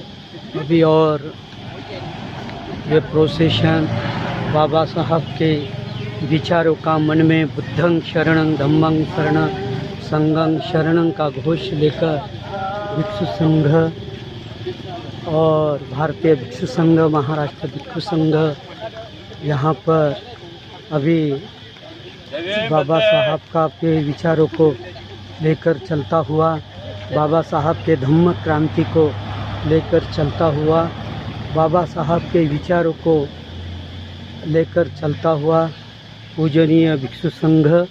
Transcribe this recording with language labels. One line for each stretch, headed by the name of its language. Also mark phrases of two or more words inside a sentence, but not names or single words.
Hindi: अभी और ये प्रोसेशन बाबा साहब के विचारों का मन में
Pali: बुद्धं शरणं धम्मं शरणं संघं शरणं
Hindi: का घोष लेकर भिक्षु संघ और भारतीय भिक्षु संघ, महाराष्ट्र भिक्षु संघ यहाँ पर अभी बाबा साहब का के विचारों को लेकर चलता हुआ, बाबा साहब के धम्म क्रांति को लेकर चलता हुआ, बाबा साहब के विचारों को लेकर चलता हुआ पूजनीय भिक्षु संघ